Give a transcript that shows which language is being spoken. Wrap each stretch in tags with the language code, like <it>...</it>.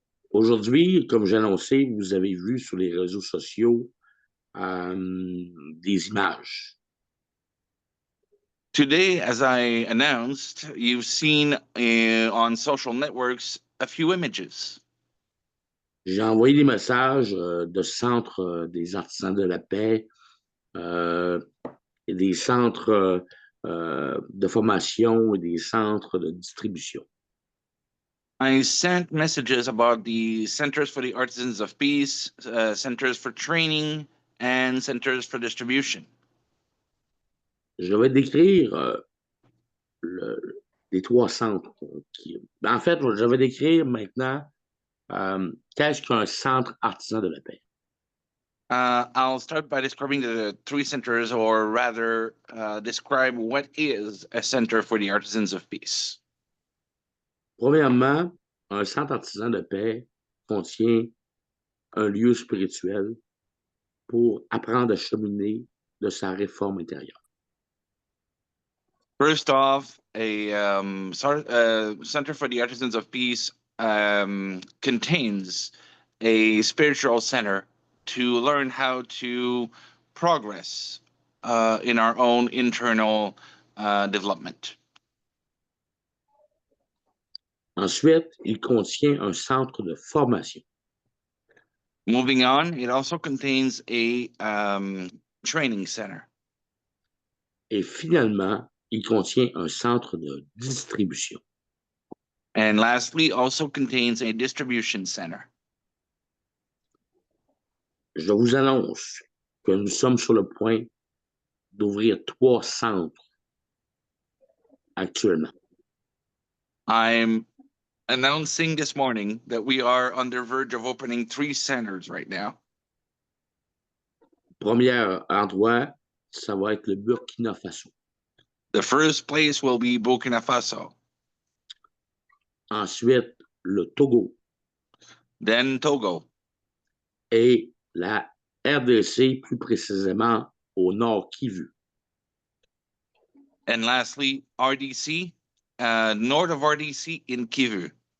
<fr>Aujourd'hui, comme j'ai annoncé, vous avez vu sur les réseaux sociaux des images.</fr> <en>Today, as I announced, you've seen on social networks a few images.</en> <fr>J'ai envoyé des messages de centres des artisans de la paix et des centres de formation et des centres de distribution.</fr> <en>I sent messages about the Centers for the Artisans of Peace, Centers for Training, and Centers for Distribution.</en> <fr>Je vais décrire les trois centres. En fait, je vais décrire maintenant qu'est-ce qu'un centre artisan de la paix.</fr> <en>I'll start by describing the three centers, or rather, describe what is a Center for the Artisans of Peace.</en> <fr>Premièrement, un centre artisan de paix contient un lieu spirituel pour apprendre à cheminer de sa réforme intérieure.</fr> <en>First off, a Center for the Artisans of Peace contains a spiritual center to learn how to progress in our own internal development.</en> <fr>Ensuite, il contient un centre de formation.</fr> <en>Moving on, it also contains a training center.</en> <fr>Et finalement, il contient un centre de distribution.</fr> <en>And lastly, also contains a distribution center.</en> <fr>Je vous annonce que nous sommes sur le point d'ouvrir 3 centres actuellement.</fr> <en>I'm announcing this morning that we are on the verge of opening 3 centers right now.</en> <fr>Premier endroit, ça va être le Burkina Faso.</fr> <en>The first place will be Burkina Faso.</en> <fr>Ensuite, le Togo.</fr> <en>Then Togo.</en> <fr>Et la RDC, plus précisément au nord Kivu.</fr> <en>And lastly, RDC, north of RDC in Kivu.</en>